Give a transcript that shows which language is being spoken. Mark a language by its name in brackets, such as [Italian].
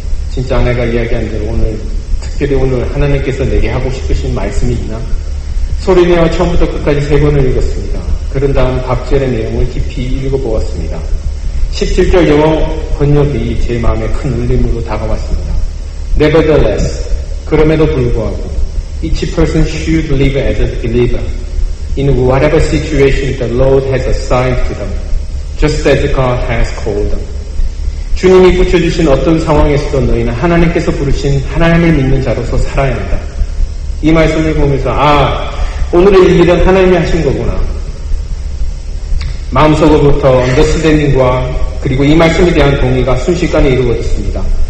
[Korean] 진짜 아내가 이야기한 대로 특별히 오늘 하나님께서 내게 하고 싶으신 말씀이 있나? 소리내어 처음부터 끝까지 3번을 읽었습니다. 그런 다음 각절의 내용을 깊이 읽어보았습니다. 17절 영어 번역이 제 마음에 큰 울림으로 다가왔습니다. [English] Nevertheless, [Korean] 그럼에도 불구하고 [English] each person should live as a believer in whatever situation the Lord has assigned to them, just as God has called them. [Korean] 주님이 붙여주신 어떤 상황에서도 너희는 하나님께서 부르신 하나님을 믿는 자로서 살아야 한다. 이 말씀을 보면서 오늘의 이 일은 하나님이 하신 거구나. 마음속으로부터 언더스탠딩과 그리고 이 말씀에 대한 동의가 순식간에 이루어졌습니다.